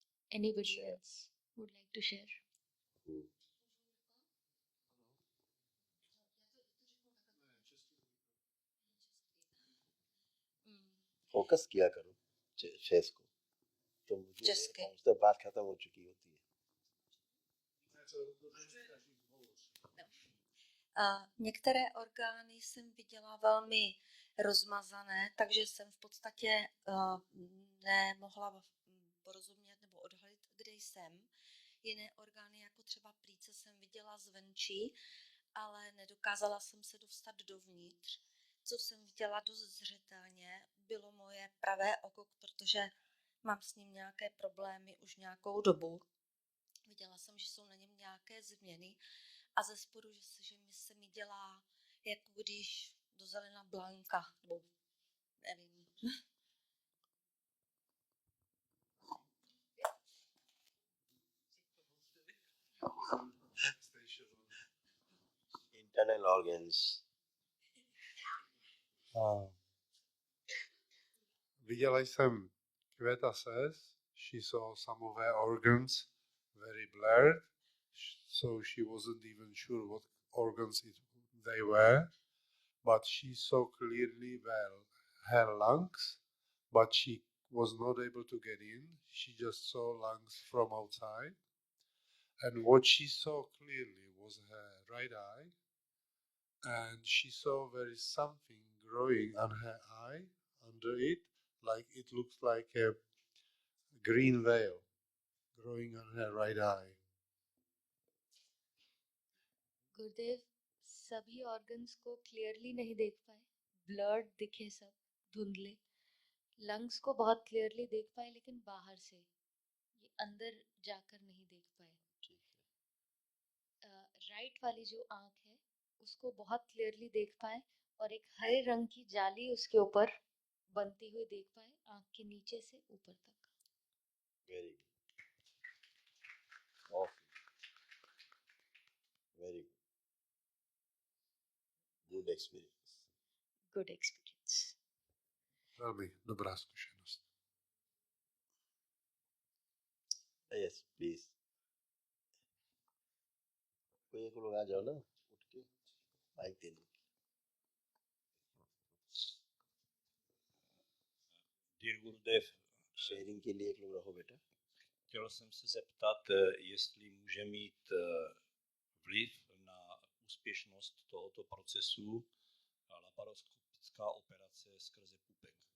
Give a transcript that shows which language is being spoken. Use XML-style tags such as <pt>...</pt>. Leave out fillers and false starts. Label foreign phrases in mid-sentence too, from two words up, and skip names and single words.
<en>Anybody Share. else would like to share?</en> <hi>फोकस किया करो फेस को, तो मुझे</hi> <en>Just kidding.</en> <hi>पहुंचते बात खत्म हो चुकी होती है.</hi> <cs>Některé orgány jsem viděla velmi rozmazané, takže jsem v podstatě nemohla porozumět nebo odhalit, kde jsem. Jiné orgány, jako třeba plíce, jsem viděla zvenčí, ale nedokázala jsem se dostat dovnitř. Co jsem viděla dost zřetelně, bylo moje pravé oko, protože mám s ním nějaké problémy už nějakou dobu. Viděla jsem, že jsou na něm nějaké změny a ze spodu, že se mi dělá, jako když do zelena blanka, nebo nevím.</cs> <en>Internal organs.</en> <cs>Viděla jsem</cs> <en>Květa says she saw some of her organs very blurred, so she wasn't even sure what organs they were, but she saw clearly well her lungs, but she was not able to get in. She just saw lungs from outside, and what she saw clearly was her right eye, and she saw there is something growing on her eye under it, like it looks like a green veil growing on her right eye.</en> <hi>गुरुदेव, सभी ऑर्गन्स को क्लियरली नहीं देख पाए, ब्लर्ड दिखे, सब धुंधले. लंग्स को बहुत क्लियरली देख पाए, लेकिन बाहर से, ये अंदर जाकर नहीं देख पाए. राइट वाली जो आंख है उसको बहुत क्लियरली देख पाए, और एक हरे रंग की जाली उसके ऊपर बनती हुई देख पाए, आंख के नीचे से ऊपर तक.</hi> <en>Very good. Awesome. Very good. Good experience. Good experience.</en> <cs>Velmi dobrá zkušenost.</cs> <en>Yes, please.</en> <hi>कोई एक लोग आ जाओ ना, उठ के माइक दे दो.</hi> <en>Dear Gurudev,</en> <hi>शेयरिंग के लिए एक लोग रहो बेटा.</hi> <cs>chtěl jsem se zeptat, jestli může mít vliv na úspěšnost tohoto procesu laparoskopická operace skrze pupek.</cs>